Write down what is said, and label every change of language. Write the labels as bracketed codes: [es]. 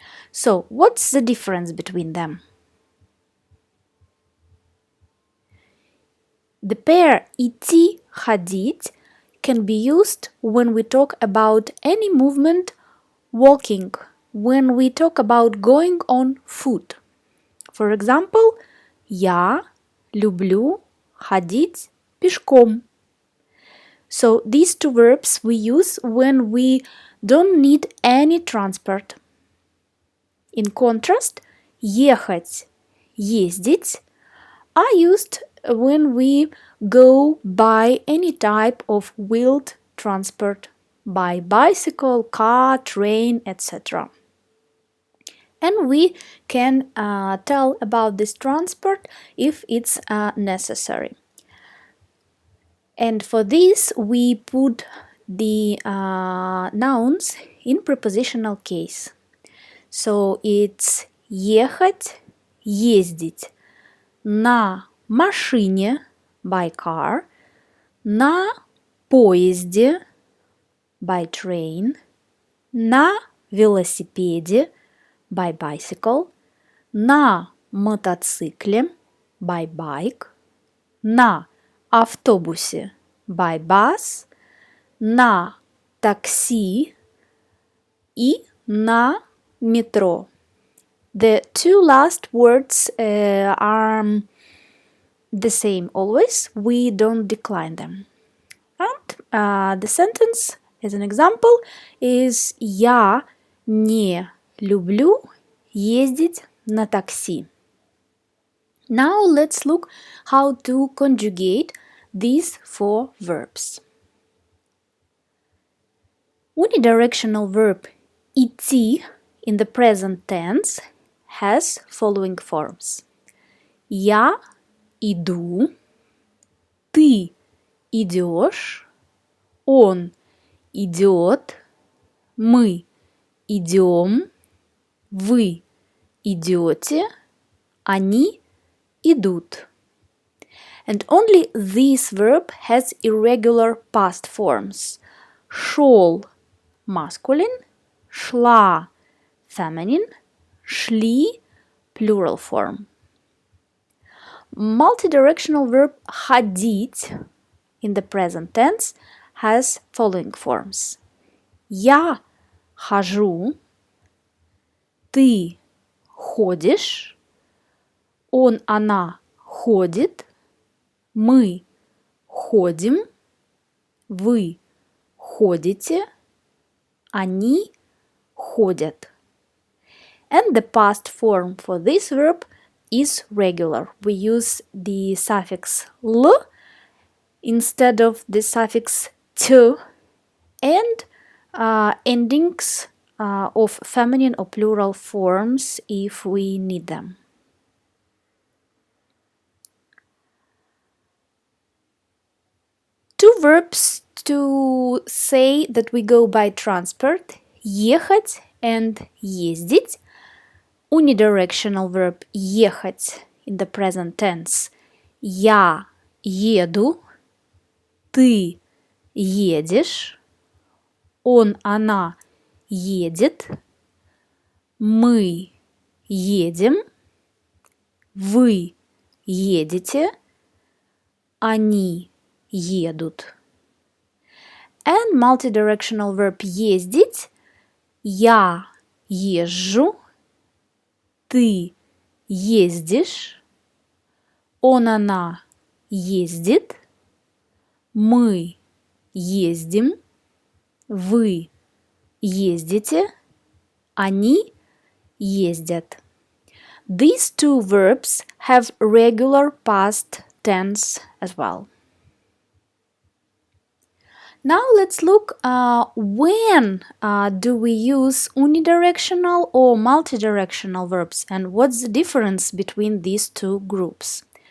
[en] So, what's the difference between them? The pair идти, ходить can be used when we talk about any movement walking, when we talk about going on foot. For example, [ru] я люблю ходить пешком. [en] So these two verbs we use when we don't need any transport. In contrast, ехать, ездить are used when we go by any type of wheeled transport, by bicycle, car, train, etc. And we can tell about this transport if it's necessary. And for this we put the nouns in prepositional case. So it's [ru] ехать, ездить на машине, [en] by car, [ru] на поезде, [en] by train, [ru] на велосипеде, [en] by bicycle, [ru] на мотоцикле, [en] by bike, [ru] на автобусе, [en] by bus, [ru] на такси и на метро. [en] The two last words are the same always, we don't decline them. And the sentence, as an example, is [ru] я не люблю ездить на такси. [en] Now let's look how to conjugate these four verbs. Unidirectional verb идти in the present tense has following forms. [ru] Я иду, ты идешь, он идет, мы идем, вы идете, они идут. [en] And only this verb has irregular past forms. Шел masculine, шла feminine, шли plural form. Multidirectional verb ходить in the present tense has following forms. [ru] Я хожу, ты ходишь, он, она ходит, мы ходим, вы ходите, они ходят. [en] And the past form for this verb is regular. We use the suffix l instead of the suffix to, and endings of feminine or plural forms if we need them. Two verbs to say that we go by transport, ехать and ездить. Unidirectional verb ехать in the present tense. [ru] Я еду, ты едешь, он, она едет, мы едем, вы едете, они едут. [en] And multidirectional verb ездить. [ru] Я езжу, ты ездишь, он, она ездит, мы ездим, вы ездите, они ездят. [en] These two verbs have regular past tense as well. Now let's look when do we use unidirectional or multidirectional verbs and what's the difference between these two groups.